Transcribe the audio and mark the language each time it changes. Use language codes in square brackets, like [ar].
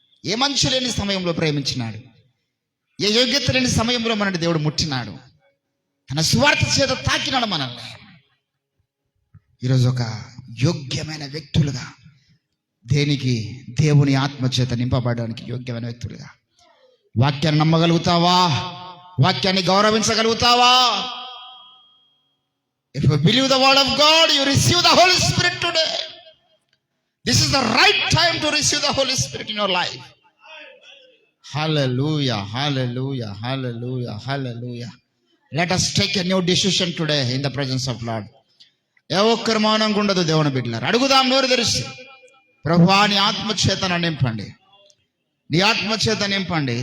[te] ఏ మంచి లేని సమయంలో ప్రేమించినాడు, ఏ యోగ్యత లేని సమయంలో మనల్ని దేవుడు ముట్టినాడు, తన సువార్త చేత తాకినాడు మనల్ని. ఈరోజు ఒక యోగ్యమైన వ్యక్తులుగా, దేనికి దేవుని ఆత్మ చేత నింపబడడానికి యోగ్యమైన వ్యక్తులుగా వాక్యాన్ని నమ్మగలుగుతావా? వాక్యాన్ని గౌరవించగలుగుతావా? [en] If you believe the word of God, you receive the Holy Spirit today. This is the right time to receive the Holy Spirit in your life. Hallelujah, hallelujah, hallelujah, hallelujah. Let us take a new decision today in the presence of Lord. [te] ఏ ఒక్కరు మౌనంగా ఉండదు దేవుని బిడ్డలారా. అడుగుదాం నోరు తెరిచి, ప్రభువా నీ ఆత్మ చేత నింపండి, నీ ఆత్మ చేత నింపండి.